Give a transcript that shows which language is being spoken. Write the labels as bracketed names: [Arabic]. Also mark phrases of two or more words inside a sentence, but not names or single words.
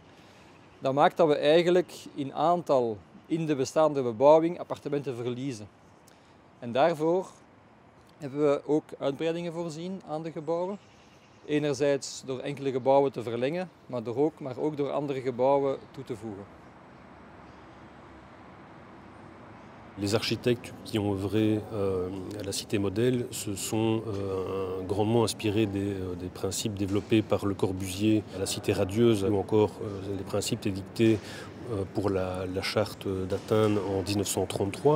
[Dutch] Dat maakt dat we eigenlijk in aantal in de bestaande bebouwing appartementen verliezen. En daarvoor hebben we ook uitbreidingen voorzien aan de gebouwen. Enerzijds door enkele gebouwen te verlengen, maar ook door andere gebouwen toe te voegen. [French] Les architectes qui ont œuvré à la cité modèle se sont grandement inspirés des principes développés par Le Corbusier à la cité radieuse, ou encore les principes édictés pour la charte d'Athènes en 1933.